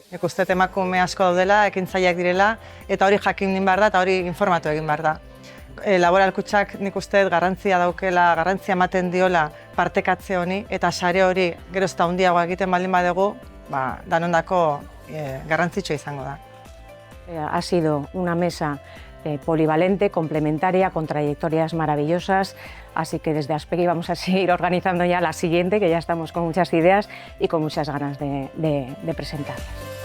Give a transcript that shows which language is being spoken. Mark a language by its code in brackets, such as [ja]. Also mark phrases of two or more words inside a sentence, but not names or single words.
[eu] Nik uste emakume asko daudela, ekintzaileak direla, eta hori jakin behar da eta hori informatu egin behar da. Laboral Kutxak nik uste garrantzia daukela, garrantzia ematen diola partekatze honi, eta sare hori geroz eta handiagoa egiten baldin badugu, danondako garrantzitsua izango da. [es] Ha sido una mesa polivalente, complementaria, con trayectorias maravillosas, así que desde Aspegi vamos a seguir organizando ya la siguiente, que ya estamos con muchas ideas y con muchas ganas de presentarlas.